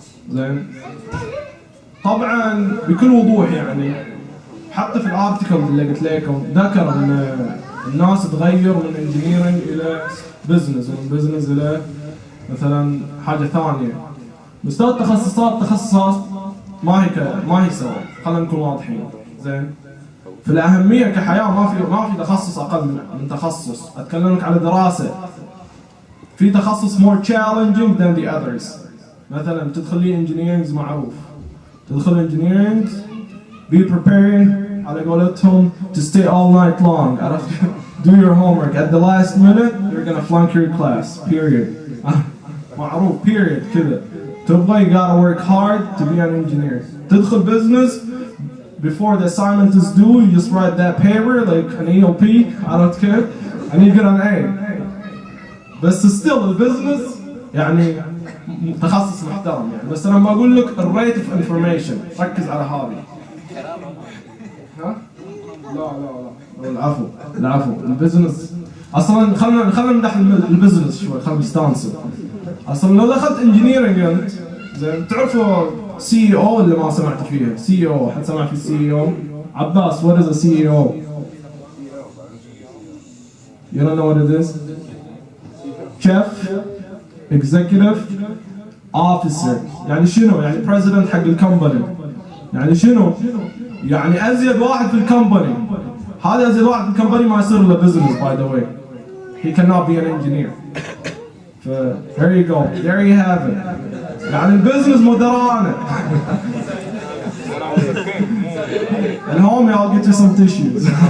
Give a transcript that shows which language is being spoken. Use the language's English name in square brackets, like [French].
[Arabic] زين طبعا بكل وضوح يعني حتى في الارتكل اللي قلت لكم ذكر ان الناس تغير من انجينيرنج الى بزنس، ومن بزنس الى مثلا حاجه ثانيه. مستوى التخصصات ما هي سوا، خلينا نكون واضحين. زين في الاهميه كحياه ما في تخصص اقل من تخصص. اتكلم لك على دراسه، في تخصص [English] more challenging than the others. [Arabic] مثلا تدخل لي engineering معروف، تدخل engineering [English] be prepared [Arabic] على قولتهم [English] to stay all night long. [Arabic] عرفت [English] do your homework at the last minute you're gonna flunk your class period. [Arabic] معروف period كذا. [English] تبغى you gotta work hard to be an engineer. تدخل business before the assignment is due you just write that paper like an ELP [Arabic] عرفت كيف [English] and you get an A. [Arabic] بس still البزنس يعني تخصص محترم يعني. بس انا ما اقول لك الريت اوف انفورميشن، ركز على هذه. ها؟ لا العفو البزنس اصلا خلنا نمدح البزنس شوي، خلنا نستانسوا. اصلا لو دخلت انجينيرنج انت زين تعرفوا سي او اللي ما سمعت فيها؟ سي او حد سمع في سي او؟ عباس [English] what is a CEO? You don't know what it is? Chef, executive, officer. [Arabic] يعني شنو؟ يعني president حق الكمباني. يعني شنو؟ يعني أزيد واحد في الكمباني. هذا أزيد واحد في الكمباني ما يصير له [English] business by the way. He cannot be an engineer. There you go. There you have it. [Arabic] يعني البزنس مدرانة. [English] And homie, I'll get you some tissues.